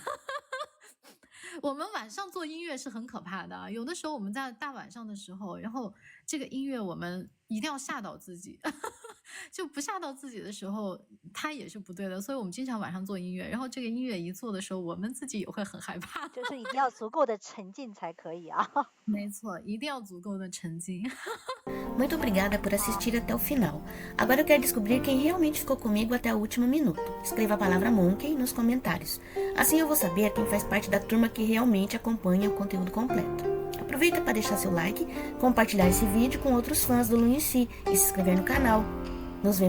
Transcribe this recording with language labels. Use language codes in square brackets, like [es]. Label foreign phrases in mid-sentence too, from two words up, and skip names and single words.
[zh] 我们晚上做音乐是很可怕的，有的时候我们在大晚上的时候，然后这个音乐我们一定要吓到自己，就不吓到自己的时候，它也是不对的。所以我们经常晚上做音乐，然后这个音乐一做的时候，我们自己也会很害怕。就是一定要足够的沉浸才可以啊。没错，一定要足够的沉浸。 [pt] Muito obrigada por assistir até o final. Agora eu quero descobrir quem realmente ficou comigo até o último minuto. Escreva a palavra Monkey nos comentários. Assim eu vou saber quem faz parte da turma que realmente acompanha o conteúdo completo. Aproveita para deixar seu like, compartilhar esse vídeo com outros fãs do Lunacy e se inscrever no canal.